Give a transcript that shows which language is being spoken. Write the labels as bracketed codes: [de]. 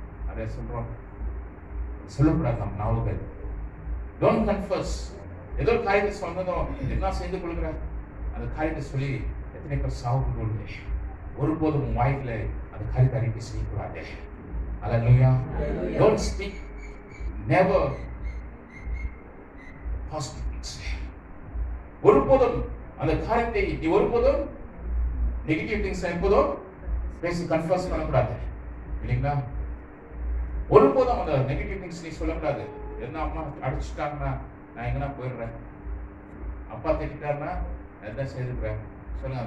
[ta] அதை சொல்கிறோம், சொல்லக்கூடாது நம்ம நாவுகள். [en] Don't confess. [ta] ஏதோ ஒரு காரியத்தை சொன்னதும் என்ன செய்து கொள்கிற அந்த காரியத்தை சொல்லி எத்தனை பேர் சாவுக்கு கொள்ளுங்க. ஒருபோதும் உன் வாய்க்குல அந்த காரியத்தை அறிக்கை செய்யக்கூடாது. அல்லேலூயா. [en] Don't speak never positive things. [ta] ஒருபோதும் அந்த காரியத்தை நீ ஒருபோதும் நெகட்டிவ் திங்ஸ் எப்போதும் பேசி கன்ஃபர்ஸ் பண்ணக்கூடாது. இல்லைங்களா? ஒருபோதும் அந்த நெகட்டிவ் திங்ஸ் நீ சொல்லக்கூடாது. என்ன அம்மா அடிச்சுட்டாங்கன்னா நான் எங்கன்னா போயிடுறேன், அப்பா திட்டாருன்னா எல்லாம் செய்துக்கிறேன் சொல்லுங்க.